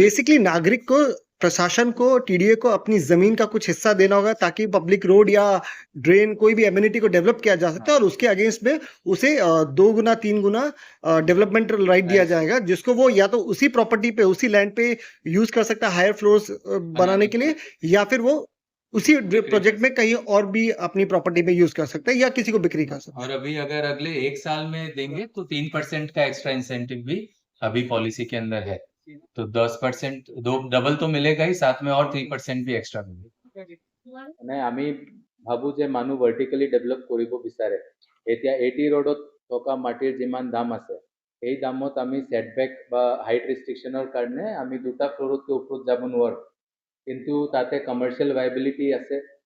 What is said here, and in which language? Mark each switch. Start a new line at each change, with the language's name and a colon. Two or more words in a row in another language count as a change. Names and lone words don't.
Hindi: बेसिकली नागरिक को, प्रशासन को, टीडीए को अपनी जमीन का कुछ हिस्सा देना होगा ताकि
English: public road
Hindi: या ड्रेन कोई भी एमिनिटी को डेवलप किया जा सकता है, और उसके अगेंस्ट में उसे 2 गुना 3 गुना
English: developmental right
Hindi: दिया जाएगा, जिसको वो या तो उसी प्रॉपर्टी पे, उसी लैंड पे यूज कर सकता है
English: higher floors
Hindi: बनाने के लिए, या फिर वो उसी प्रोजेक्ट में कहीं और भी अपनी प्रॉपर्टी पे यूज कर सकता है या किसी को बिक्री कर सकता है। और अभी अगर अगले 1 साल में देंगे तो 3% का
English: extra incentive
Hindi: भी अभी पॉलिसी के अंदर है, तो 10% दो डबल तो मिलेगा ही, साथ में और 3% भी एक्स्ट्रा मिलेगा।
Assamese: নাই আমি ভাবো যে মানুহ
English: vertically develop
Assamese: কৰিব বিচাৰে। এতিয়া 80 ৰোডত থকা মাটিৰ যিমান দাম আছে, এই দামত আমি সেটবেক বা হাইট ৰেষ্ট্ৰিকশ্যনৰ কাৰণে আমি 2টা ফ্ল'ৰতকৈ ওপৰত যাব নোৱাৰোঁ, কিন্তু তাতে
English: commercial viability
Assamese: আছে।